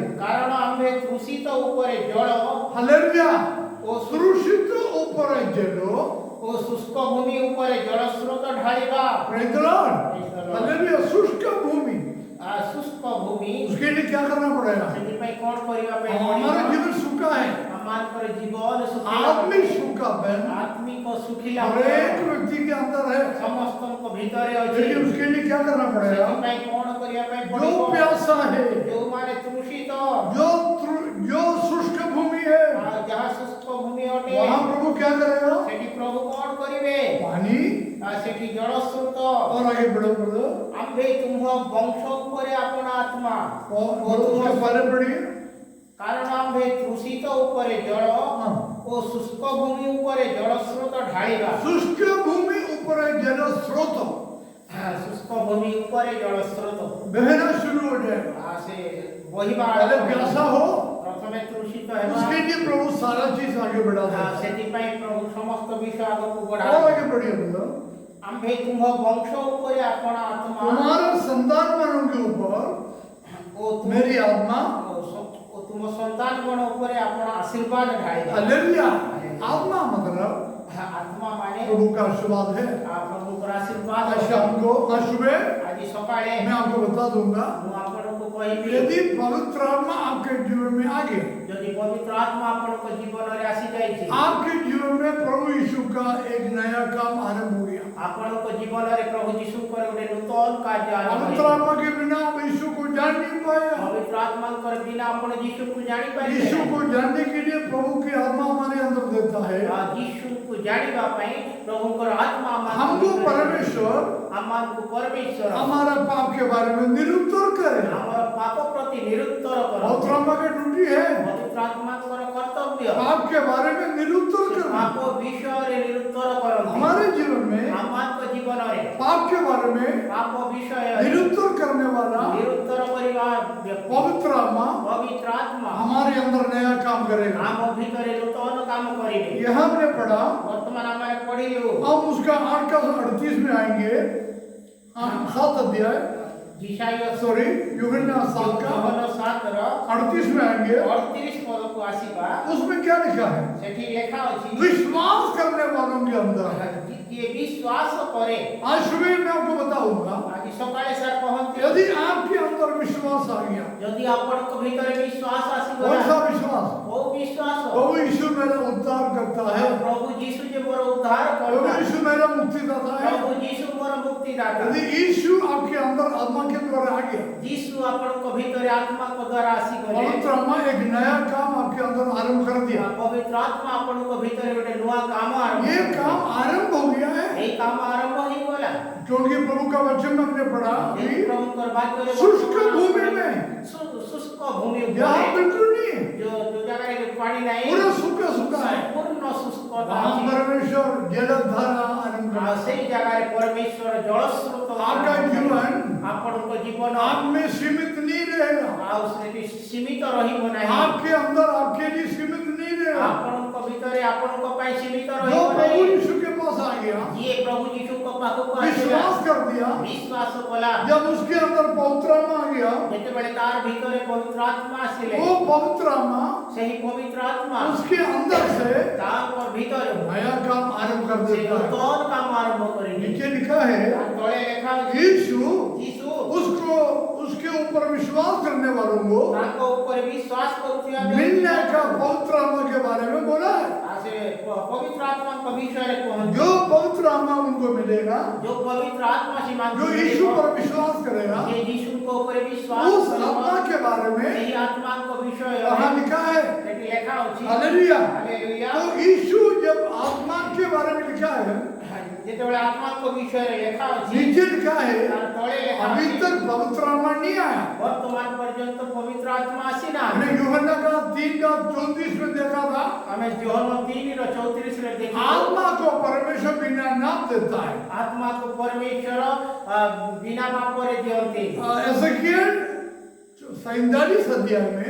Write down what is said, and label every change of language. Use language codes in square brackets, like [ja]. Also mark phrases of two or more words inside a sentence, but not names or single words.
[or] କାରଣ ଆମ୍ଭେ ତୃଷିତ ଉପରେ ଜଳ [hi] हालेलुया। [or] ଓ [hi] सुरक्षित ऊपर जलो [or] ଓ ଶୁଷ୍କ ଭୂମି ଉପରେ ଜଳ ସ୍ରୋତ ଢାଳିବା। [en] praise the Lord. [hi] हालेलुया। शुष्क भूमि [or] ଶୁଷ୍କ ଭୂମି [hi] उसके लिए क्या करना पड़ेगा? [or] ସେଥିପାଇଁ କଣ କରିବା ପାଇଁ [hi] हमारा [or] ପଡିବ? [hi] जीवन सूखा है, [or] ଆମମାନଙ୍କର ଜୀବନ ଶୁଖିଲା [hi] आत्मिक सूखापन [or] आत्मिक ଶୁଖିଲା [hi] हर एक व्यक्ति के अंदर है। [or] ସମସ୍ତଙ୍କ ଭିତରେ ଅଛି। [hi] लेकिन उसके लिए क्या करना पड़ेगा? [or] ସେଥିପାଇଁ କଣ କରିବା ପାଇଁ [hi] जो [or] ପଡିବ? [hi] प्यासा है, [or] ଯୋଉମାନେ ତୃଷିତ [hi] जो शुष्क भूमि है, [or] ଆଉ ଯାହା ଶୁଷ୍କ ଭୂମି ଅଟେ [hi] वहां प्रभु क्या करेगा? [or] ସେଠି ପ୍ରଭୁ କଣ କରିବେ? [hi] पानी [or] ଆଉ ସେଠି ଜଳ ସ୍ରୋତ। [hi] और आगे बढ़ो बढ़ो [or] ଆମ୍ଭେ ତୁମ୍ଭ ବଂଶ ଉପରେ ଆପଣ ଆତ୍ମା [hi] और उसके पहले पढ़िए। [or] କାରଣ ଆମ୍ଭେ ତୃଷିତ ଉପରେ ଜଳ [hi] हाँ। [or] ଓ ଶୁଷ୍କ ଭୂମି ଉପରେ ଜଳ ସ୍ରୋତ ଢାଳିବା। [hi] शुष्क भूमि ऊपर जल स्रोत [or] ଶୁଷ୍କ ଭୂମି ଉପରେ ଜଳ ସ୍ରୋତ [hi] बहना शुरू हो जाएगा। [or] ସେ ବହିବା [hi] पहले [or] ଆରମ୍ଭ [hi] प्यासा [or] ହେବ। [hi] हो, [or] ପ୍ରଥମେ ତୃଷିତ ହେବା। [hi] उसके लिए प्रभु सारा चीज आगे बढ़ा देता है। [or] ସେଥିପାଇଁ ପ୍ରଭୁ ସମସ୍ତ ବିଷୟ ଆଗକୁ [hi] और [or] ବଢାଇବେ। [hi] आगे बढ़िए बोलो। [or] ଆମ୍ଭେ ତୁମ୍ଭ ବଂଶ ଉପରେ ଆପଣ ଆତ୍ମା [hi] तुम्हारे संतान वालों के ऊपर [or] ଓ ତୁମ [hi] मेरी आत्मा [or] ଓ ତୁମ ସନ୍ତାନ ଗଣ ଉପରେ ଆପଣ ଆଶୀର୍ବାଦ ଢାଳିବେ। [hi] हालेलुया। आत्मा मतलब [or] ଆତ୍ମା ମାନେ [hi] प्रभु का आशीर्वाद है। [or] ପ୍ରଭୁଙ୍କର ଆଶୀର୍ବାଦ। [hi] आज शाम को, आज सुबह [or] ଆଜି ସକାଳେ [hi] मैं आपको बता दूंगा, [or] ମୁଁ ଆପଣଙ୍କୁ କହିବି [hi] यदि पवित्र आत्मा आपके जीवन में आ गया, [or] ଯଦି ପବିତ୍ର ଆତ୍ମା ଆପଣଙ୍କ ଜୀବନରେ ଆସିଯାଇଛି [hi] आपके जीवन में प्रभु यीशु का एक नया काम आरंभ हो गया। [or] ଆପଣଙ୍କ ଜୀବନରେ ପ୍ରଭୁ ଯୀଶୁଙ୍କର ଗୋଟେ ନୂତନ କାର୍ଯ୍ୟ ଆରମ୍ଭ [hi] पवित्र [or] ହେବ। [hi] आत्मा के बिना आप यीशु को जान नहीं पाए। [or] ପବିତ୍ର ଆତ୍ମାଙ୍କର ବିନା ଆପଣ ଯୀଶୁଙ୍କୁ ଜାଣିପାରିବେ [hi] यीशु [or] ନାହିଁ। [hi] को जानने के लिए प्रभु की आत्मा हमारे अंदर देता है। [or] ଆଉ ଯୀଶୁଙ୍କୁ ଜାଣିବା ପାଇଁ ପ୍ରଭୁଙ୍କର ଆତ୍ମା [hi] हमको परमेश्वर [or] ଆମମାନଙ୍କୁ ପରମେଶ୍ୱର [hi] हमारा पाप के बारे में निरुत्तर करे। [or] ଆମର ପାପ ପ୍ରତି ନିରୁତ୍ତର [hi] पवित्र [or] କରନ୍ତି। [hi] आत्मा की ड्यूटी है [or] ପବିତ୍ର ଆତ୍ମାଙ୍କର କର୍ତ୍ତବ୍ୟ କର୍ତ୍ତବ୍ୟ [hi] पाप के बारे में निरुत्तर करना। [or] ପାପ ବିଷୟରେ ନିରୁତ୍ତର କରନ୍ତି [hi] हमारे जीवन में [or] ଆମମାନଙ୍କ ଜୀବନରେ [hi] पाप के बारे में [or] ପାପ ବିଷୟରେ [hi] निरुत्तर करने वाला [or] ନିରୁତ୍ତର କରିବା ବ୍ୟକ୍ତି [hi] पवित्र आत्मा [or] ପବିତ୍ର ଆତ୍ମା [hi] हमारे अंदर नया काम करेगा। [or] ଆମ ଭିତରେ ନୂତନ କାମ କରିବେ [hi] यह हमने पढ़ा। [or] ବର୍ତ୍ତମାନ ଆମେ ପଢିଲୁ [hi] हम उसका 8 का 38 में आएंगे। 7 अध्याय [or] ଈଶାୟା [hi] सॉरी यूहन्ना 7 का [or] 7ର [hi] 38 में आएंगे। [or] 38 ପଦକୁ ଆସିବା [hi] उसमें क्या लिखा है? [or] ସେଠି ଲେଖା ଅଛି [hi] विश्वास करने वालों के अंदर। [or] ଯିଏ ବିଶ୍ୱାସ କରେ [hi] आज सुबह मैं आपको बताऊंगा, [or] ଆଜି ସକାଳେ ସାର୍ କହନ୍ତି [hi] यदि आपके अंदर विश्वास आ गया, [or] ଯଦି ଆପଣଙ୍କ ଭିତରେ ବିଶ୍ୱାସ [hi] कौन [or] ଆସିଗଲା [hi] सा विश्वास? [or] କୋଉ ବିଶ୍ୱାସ [hi] प्रभु यीशु मेरा उद्धार करता है, [or] ପ୍ରଭୁ ଯୀଶୁ ଯେ ମୋର ଉଦ୍ଧାର [hi] प्रभु [or] କର୍ତ୍ତା [hi] यीशु मेरा मुक्तिदाता है। [or] ପ୍ରଭୁ ଯୀଶୁ ମୋର ମୁକ୍ତିଦାତା [hi] यदि यीशु आपके अंदर आत्मा के द्वारा आ गया, [or] ଯୀଶୁ ଆପଣଙ୍କ ଭିତରେ ଆତ୍ମାଙ୍କ ଦ୍ୱାରା ଆସିଗଲେ [hi] पवित्र आत्मा एक नया काम आपके अंदर आरंभ कर दिया। [or] ପବିତ୍ର ଆତ୍ମା ଆପଣଙ୍କ ଭିତରେ ଗୋଟେ ନୂଆ କାମ ଆରମ୍ଭ [hi] ये काम आरंभ हो गया है, [or] ଏଇ କାମ ଆରମ୍ଭ ହେଇଗଲା [hi] क्योंकि प्रभु का वचन में हमने पढ़ा कि [or] ପ୍ରଭୁଙ୍କର ବାକ୍ୟରେ [hi] शुष्क भूमि में [or] ଶୁଷ୍କ ଭୂମି [hi] यहाँ [or] ଉପରେ [hi] बिल्कुल नहीं है, [or] ଯୋଉ ଜାଗାରେ ପାଣି ନାହିଁ [hi] पूरा सूखा सूखा है। [or] ସମ୍ପୂର୍ଣ୍ଣ ଶୁଷ୍କତା [hi] वहाँ [or] ଅଛି [hi] परमेश्वर जलधारा आरंभ [or] ଆଉ [hi] कर [or] ସେଇ ଜାଗାରେ ପରମେଶ୍ୱର ଜଳସ୍ରୋତ [hi] आपका जीवन [or] ଆପଣଙ୍କ ଜୀବନ [hi] आप में सीमित नहीं रहेगा, [or] ଆଉ ସେଠି ସୀମିତ ରହିବ ନାହିଁ [hi] आपके अंदर आपके लिए सीमित नहीं रहेगा। [or] ଆପଣଙ୍କ ଭିତରେ ଆପଣଙ୍କ ପାଇଁ ସୀମିତ [hi] जो [or] ରହିବ [hi] प्रभु [or] ନାହିଁ [hi] यीशु के पास आ गया, [or] ଯିଏ ପ୍ରଭୁ ଯୀଶୁଙ୍କ ପାଖକୁ ଆସିଲା [hi] विश्वास कर दिया, [or] ବିଶ୍ୱାସ କଲା [hi] जब उसके अंदर पवित्र आत्मा आ गया, [or] ଯେତେବେଳେ ତାର ଭିତରେ ପବିତ୍ର ଆତ୍ମା ଆସିଲେ [hi] वो पवित्र आत्मा [or] ସେହି ପବିତ୍ର ଆତ୍ମା [hi] उसके अंदर से [or] ତାଙ୍କ ଭିତରେ [hi] नया काम आरंभ कर [or] ସେ [hi] देता है। [or] ନୂତନ କାମ ଆରମ୍ଭ କରିଲେ [hi] नीचे लिखा है [or] ତାର ତଳେ ଲେଖା ଅଛି [hi] यीशु [or] ଯୀଶୁ [hi] उसको उसके ऊपर विश्वास करने वालों को [or] ତାଙ୍କ ଉପରେ ବିଶ୍ୱାସ କରୁଥିବା [hi] मिलने का पवित्र आत्मा के बारे में बोला है। [or] ସେ ପବିତ୍ର ଆତ୍ମାଙ୍କ ବିଷୟରେ କୁହନ୍ତି [hi] जो पवित्र आत्मा उनको मिलेगा, [or] ଯୋଉ ପବିତ୍ର ଆତ୍ମା ସେମାନଙ୍କୁ [hi] जो यीशु पर विश्वास करेगा, [or] ଯେ ଯୀଶୁଙ୍କ ଉପରେ ବିଶ୍ୱାସ [hi] उस [or] କରିବ [hi] आत्मा के बारे में [or] ସେହି ଆତ୍ମାଙ୍କ ବିଷୟରେ [hi] वहाँ लिखा है। [or] ସେଠି ଲେଖା ଅଛି [hi] हालेलुया। [or] ହାଲେଲୁୟା [hi] तो यीशु जब आत्मा के बारे में लिखा है, [or] ଯେତେବେଳେ ଆତ୍ମାଙ୍କ ବିଷୟରେ ଲେଖା ଅଛି [hi] नीचे लिखा है [or] ତାର ତଳେ ଲେଖା [hi] अभी [or] ଅଛି [hi] तक पवित्र आत्मा नहीं आया। [or] ବର୍ତ୍ତମାନ ପର୍ଯ୍ୟନ୍ତ ପବିତ୍ର ଆତ୍ମା ଆସିନା [hi] हमने यूहन्ना का 3 का 34 में देखा था, [or] ଆମେ ଯୋହନ 3:34ରେ ଦେଖିଲୁ [hi] आत्मा को परमेश्वर बिना नाम देता है। [or] ଆତ୍ମାକୁ ପରମେଶ୍ୱର ବିନା ପାପରେ ଦିଅନ୍ତି [hi] एजेकिएल 47 अध्याय में